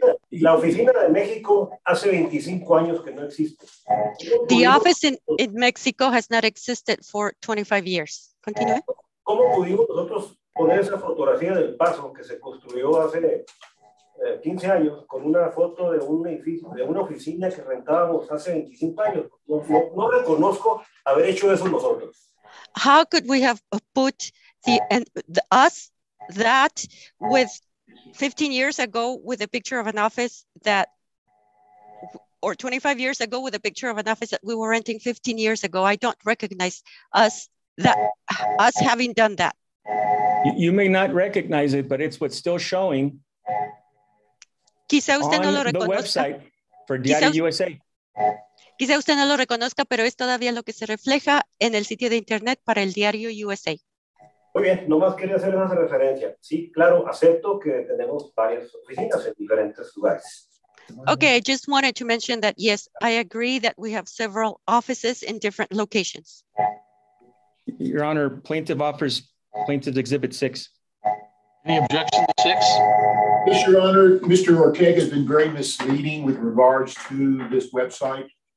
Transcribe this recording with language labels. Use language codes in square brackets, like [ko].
[es] La oficina de México hace 25 años que no existe. [en] The office in Mexico has not existed for 25 years. [es] Continúe. ¿Cómo pudimos nosotros poner esa fotografía del Paso que se construyó hace 15 años con una foto de un edificio, de una oficina que rentábamos hace 25 años? No reconozco haber hecho eso nosotros. [en] How could we have put us that with 15 years ago with a picture of an office that, or 25 years ago with a picture of an office that we were renting 15 years ago? I don't recognize us having done that. You may not recognize it, but it's what's still showing. [es] Quizá usted no lo [en] on the [es] reconozca. [en] website for Diario USA. [es] Quizá usted no lo reconozca, pero es todavía lo que se refleja en el sitio de internet para el Diario USA. Muy bien, nomás quería hacer esa referencia. Sí, claro, acepto que tenemos varias oficinas en diferentes lugares. [en] Okay, I just wanted to mention that, yes, I agree that we have several offices in different locations. Your Honor, plaintiff offers Plaintiff's Exhibit 6. Any objection to 6? Yes, Your Honor, Mr. Ortega has been very misleading with regards to this website.